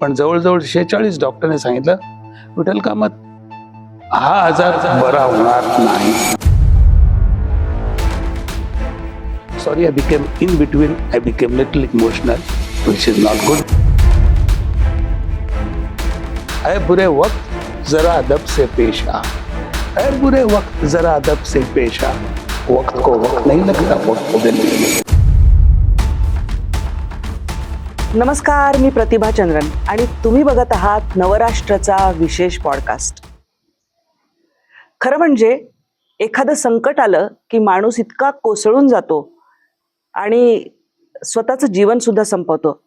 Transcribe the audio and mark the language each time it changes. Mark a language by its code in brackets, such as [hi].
[mr] पण जवळजवळ 46 डॉक्टरने सांगितलं विठ्ठल कामत हा आजार बरा होणार नाही. [en] Sorry, I became in between. I became little emotional, which is not good. [hi] ऐ बुरे वक्त जरा अदब से पेश आ, ऐ बुरे वक्त जरा अदब से पेश आ, वक्त को वक्त नहीं लगता, वक्त बदलने में. [mr] नमस्कार, मी प्रतिभा चंद्रन आणि तुम्ही बघत आहात नवराष्ट्राचा विशेष पॉडकास्ट. खरं म्हणजे एखादं संकट आलं की माणूस इतका कोसळून जातो आणि स्वतःचं जीवन सुद्धा संपवतो.